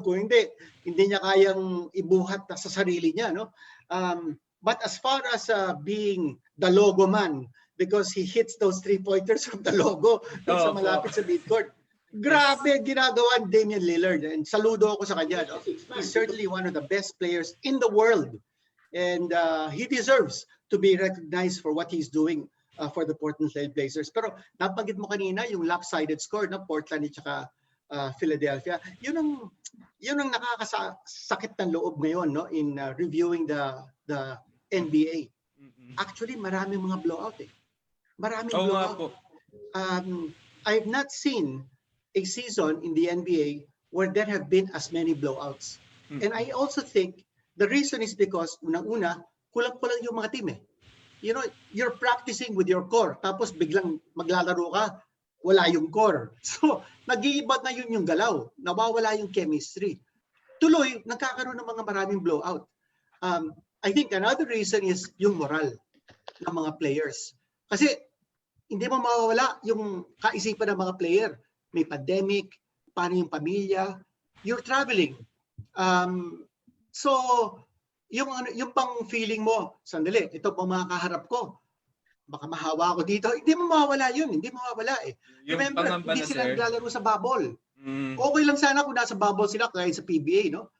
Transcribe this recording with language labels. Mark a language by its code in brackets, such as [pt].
[tl] Kung hindi niya kayang ibuhat sa sarili niya, no? [en] But as far as being the logo man, because he hits those three-pointers from the logo [tl] sa malapit sa midcourt, grabe ginagawa ni [en] Damian Lillard. And [tl] saludo ako sa kanya. [en] No? He's certainly one of the best players in the world. And he deserves to be recognized for what he's doing for the Portland Trail Blazers. [tl] Pero nabanggit mo kanina yung lopsided score na Portland at saka Philadelphia. Yun ang nakakasakit ng loob ngayon, no, [en] in reviewing the NBA. [tl] Actually, maraming mga blowout eh. Maraming blowout. [en] I have not seen a season in the NBA where there have been as many blowouts. And I also think the reason is because [tl] unang-una, kulang-kulang yung mga team eh. [en] You know, you're practicing with your core, [tl] tapos biglang maglalaro ka, wala yung core. So, nag-iiba na yun yung galaw. Nawawala yung chemistry. Tuloy, nagkakaroon ng mga maraming blowout. [en] I think another reason is [tl] yung moral ng mga players. Kasi hindi mo mawawala yung kaisipan ng mga player. May pandemic, paano yung pamilya, [en] you're traveling. [tl] So, yung pang feeling mo, sandali, ito pang mga kaharap ko, baka mahawa ako dito, hindi mo mawawala yun, hindi mo mawawala eh. Remember, hindi sila naglalaro sa bubble. Okay lang sana kung nasa bubble sila, kahit sa PBA, no?